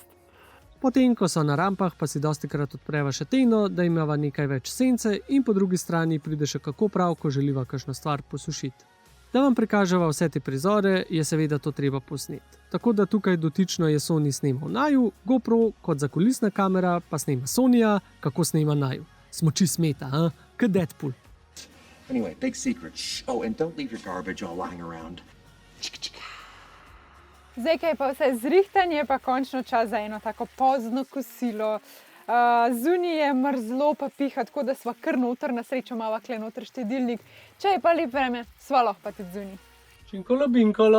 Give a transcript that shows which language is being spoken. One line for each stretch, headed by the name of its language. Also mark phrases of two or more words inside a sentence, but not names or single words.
Slovenian: Potem, ko so na rampah, pa si dostikrat odpreva še teno, da imava nekaj več sence in po drugi strani pride še kako prav, ko želiva kakšno stvar posušiti. Da vam prikaževa vse te prizore, je seveda to treba posneti. Tako da tukaj dotično je Sony snemal naju, GoPro kot zakulisna kamera pa snema Sonija, kako snema naju. Smoči smeta, kot Deadpool.
English: Anyway, big secret. Shh. Oh, and don't leave your garbage all lying around.
Slovenian: Zdaj, kaj pa vse zrihtanje, pa končno čas za eno tako pozno kosilo. Zunaj je mrzlo pa piha, tako da sva kar noter, na srečo imava kle noter štedilnik. Če je pa lep vreme, sva lahko pa tudi zunaj. Činkolo binkolo.